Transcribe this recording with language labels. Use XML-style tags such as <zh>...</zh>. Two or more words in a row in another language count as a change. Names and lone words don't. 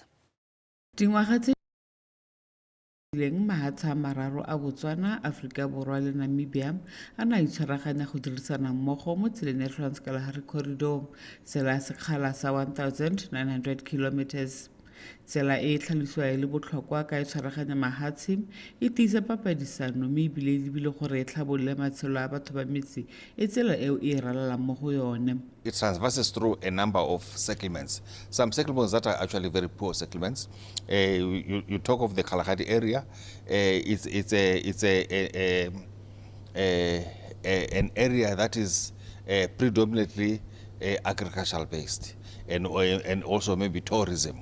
<tn>Dingwaga leng mahatsha mararo a Botswana, Afrika Borwa le Namibia a na itshwaraganya go dirisana mmogo mo tseleng ya Trans-Kalahari Corridor, tsela ya sekgala sa 1900 kilometers. Tsela e tlhalosiwa e le botlhokwa ka e tshwaraganya mahatshe e tiisa papadisano mme ebile e lebile gore e tlhabolole matshelo a batho ba metse e tsela eo e ralalang mo go yone.</tn> <en>It transverses through a number of settlements. Some settlements that are actually very poor settlements. You talk of the Kalahari area. It's an area that is predominantly agricultural based and also maybe tourism.</en>